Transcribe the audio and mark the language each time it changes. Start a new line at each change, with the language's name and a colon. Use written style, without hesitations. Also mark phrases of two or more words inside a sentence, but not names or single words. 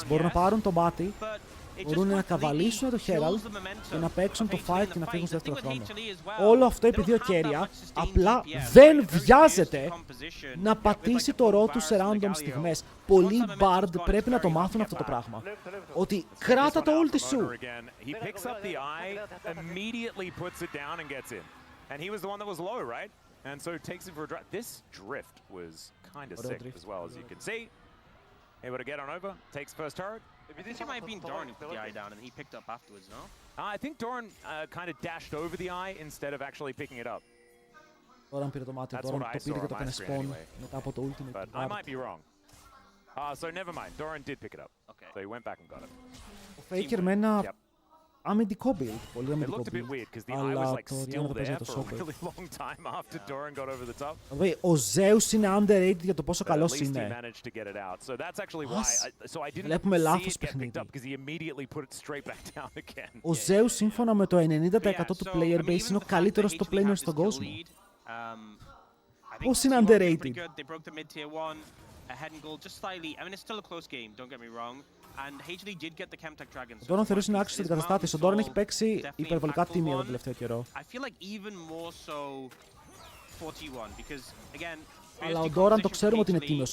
Greek: Μπορούν να πάρουν το μάτι, μπορούν να καβαλήσουν το Herald και να παίξουν το fight και να φύγουν στο δεύτερο χρόνο. Όλο αυτό επειδή ο Keria απλά δεν βιάζεται να πατήσει το ρο του σε random στιγμές. Πολλοί Bard πρέπει να το μάθουν αυτό το πράγμα. Ότι κράτα το ulti σου.
English: And so it takes it for a drive. This drift was kind of sick as well, as you can see. Able to get on over, takes first turret. I think it might have been Doran who put the eye down and he picked up afterwards, no? I think Doran kind of dashed over the eye instead of actually picking it up.
Greek: Doran πήρε το μάτι, Doran το πήρε και το έκανε spawn μετά από το ultimate.
English: But I might be wrong. So never mind, Doran did pick it up. So he went back and got it.
Greek: Ο Faker με ένα αμυντικό build. Πολύ
English: It
Greek: αμυντικό
English: looked a bit
Greek: build.
English: weird because the eye
Greek: Αλλά
English: was like
Greek: το
English: still
Greek: Diana παίζει
English: there
Greek: το
English: for a
Greek: Chopper.
English: really long time after Doran got over the top.
Greek: Δηλαδή, ο Zeus είναι underrated για το πόσο
English: But at
Greek: καλός
English: least he
Greek: είναι.
English: managed to get it out. So that's actually why. So I didn't
Greek: Βλέπουμε
English: see
Greek: λάθος
English: it get picked
Greek: παιχνίδι.
English: up because he immediately put it straight back down again.
Greek: Ο Zeus σύμφωνα με το 90% του
English: player base
Greek: είναι ο καλύτερος στο player στον κόσμο. Πώς είναι underrated? Ο Doran θεωρείς είναι άξιος στην καταστάτηση. Ο Doran έχει παίξει υπερβολικά τίμια τον τελευταίο καιρό. Αλλά ο Doran το ξέρουμε ότι είναι τίμιος.